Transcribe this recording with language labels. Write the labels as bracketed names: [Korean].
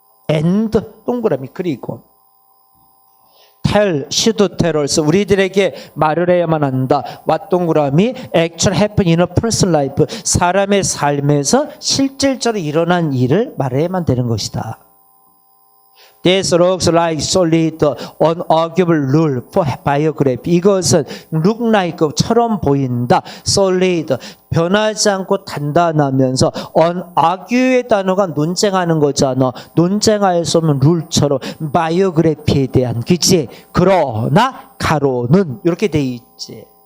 [Korean] and 동그라미 그리고 tell, [English] should tell us, [Korean] 우리들에게 말을 해야만 한다. what 동그라미 [English] actual happen in a person's life, [Korean] 사람의 삶에서 실질적으로 일어난 일을 말해야만 되는 것이다. [English] This looks like solid, unarguable rule for biography. [Korean] 이것은 [English] look like [Korean] 처럼 보인다. solid, 변하지 않고 단단하면서 unargue의 단어가 논쟁하는 거잖아. 논쟁할 수 없는 룰처럼 biography에 대한, 그치? 그러나 가로는 이렇게 돼 있지.